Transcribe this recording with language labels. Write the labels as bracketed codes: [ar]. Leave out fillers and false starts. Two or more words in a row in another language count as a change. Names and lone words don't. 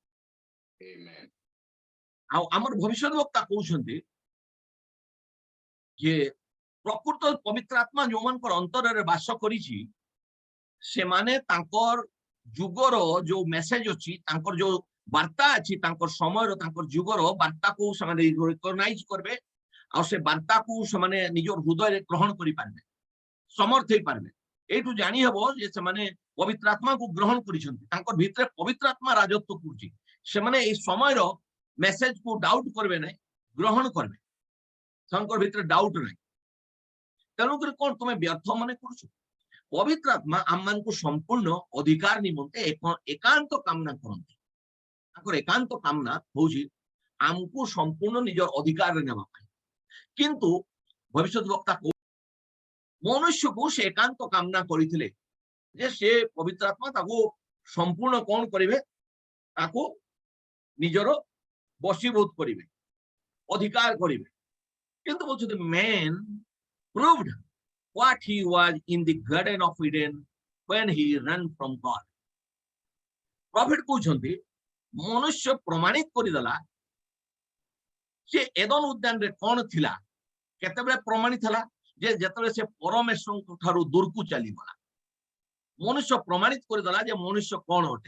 [or] ଆଉ ଆମର ଭବିଷ୍ୟତ ବକ୍ତା କହୁଛନ୍ତି ଯେ ପ୍ରକୃତ ପବିତ୍ର ଆତ୍ମା ଯୋଉମାନଙ୍କର ଅନ୍ତରରେ ବାସ କରିଛି ସେମାନେ ତାଙ୍କର ଯୁଗର ଯୋଉ ମେସେଜ ଅଛି, ତାଙ୍କର ଯୋଉ ବାର୍ତ୍ତା ଅଛି, ତାଙ୍କର ସମୟର ତାଙ୍କର ଯୁଗର ବାର୍ତ୍ତାକୁ ସେମାନେ ରିକଗ୍ନାଇଜ କରିବେ ଆଉ ସେ ବାର୍ତ୍ତାକୁ ସେମାନେ ନିଜର ହୃଦୟରେ ଗ୍ରହଣ କରିପାରିବେ, ସମର୍ଥ ହେଇପାରିବେ। ଏଇଟୁ ଜାଣି ହବ ଯେ ସେମାନେ ପବିତ୍ର ଆତ୍ମାକୁ ଗ୍ରହଣ କରିଛନ୍ତି, ତାଙ୍କର ଭିତରେ ପବିତ୍ର ଆତ୍ମା ରାଜତ୍ୱ କରୁଛି। ସେମାନେ ଏଇ ସମୟର ମେସେଜକୁ ଡାଉଟ କରିବେ ନାହିଁ, ଗ୍ରହଣ କରିବେ, ତାଙ୍କର ଭିତରେ ଡାଉଟ ନାହିଁ। ତେଣୁକରି କଣ ତୁମେ ବ୍ୟର୍ଥ ମନେ କରୁଛ? ପବିତ୍ର ଆତ୍ମା ଆମମାନଙ୍କୁ ସମ୍ପୂର୍ଣ୍ଣ ଅଧିକାର ନିମନ୍ତେ ଏକାନ୍ତ କାମନା କରନ୍ତି। ତାଙ୍କର ଏକାନ୍ତ କାମନା ହଉଛି ଆମକୁ ସମ୍ପୂର୍ଣ୍ଣ ନିଜର ଅଧିକାରରେ ନେବା ପାଇଁ। କିନ୍ତୁ ଭବିଷ୍ୟତ ବକ୍ତା ମନୁଷ୍ୟକୁ ସେ ଏକାନ୍ତ କାମନା କରିଥିଲେ ଯେ ସେ ପବିତ୍ର ଆତ୍ମା ତାକୁ ସମ୍ପୂର୍ଣ୍ଣ କଣ କରିବେ? ତାକୁ ନିଜର ବଶୀଭୂତ କରିବେ, ଅଧିକାର କରିବେ। କିନ୍ତୁ କହୁଛନ୍ତି [en] man proved what he was in the garden of Eden when he ran from God. [or] ପ୍ରଫେଟ କହୁଛନ୍ତି ମନୁଷ୍ୟ ପ୍ରମାଣିତ କରିଦେଲା ସେ ଏଦନ ଉଦ୍ୟାନରେ କଣ ଥିଲା। କେତେବେଳେ ପ୍ରମାଣିତ ହେଲା? ଯେ ଯେତେବେଳେ ସେ ପରମେଶ୍ୱରଙ୍କ ଠାରୁ ଦୂରକୁ ଚାଲିଗଲା। ମନୁଷ୍ୟ ପ୍ରମାଣିତ କରିଦେଲା ଯେ ମନୁଷ୍ୟ କଣ ଅଟେ।